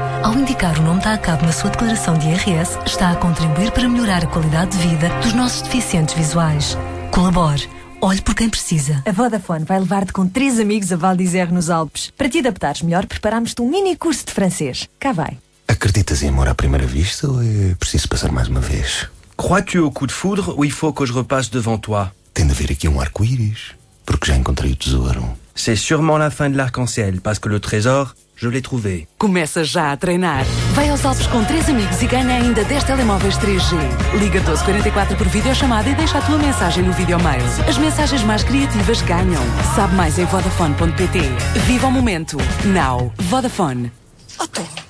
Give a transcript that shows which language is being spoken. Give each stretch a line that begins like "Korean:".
Portuguese: Ao indicar o nome da ACAP na sua declaração de IRS, está a contribuir para melhorar a qualidade de vida dos nossos deficientes visuais. Colabore. Olhe por quem precisa. A Vodafone vai levar-te com 3 amigos a Val d'Isère nos Alpes. Para te adaptares melhor, preparámos-te um mini curso de francês. Cá vai. Acreditas em amor à primeira vista ou é preciso passar mais uma vez?
French: Crois-tu au coup de foudre ou il faut que je repasse devant toi?
Portuguese: Tem de haver aqui um arco-íris, porque já encontrei o tesouro.
French: C'est sûrement la fin de l'arc-en-ciel, parce que le trésor, je l'ai trouvé.
Portuguese: Começa já a treinar. Vai aos Alpes com 3 amigos e ganha ainda 10 telemóveis 3G. Liga 1244 por videochamada e deixa a tua mensagem no videomail. As mensagens mais criativas ganham. Sabe mais em vodafone.pt. Viva o momento. Now. Vodafone. Otto.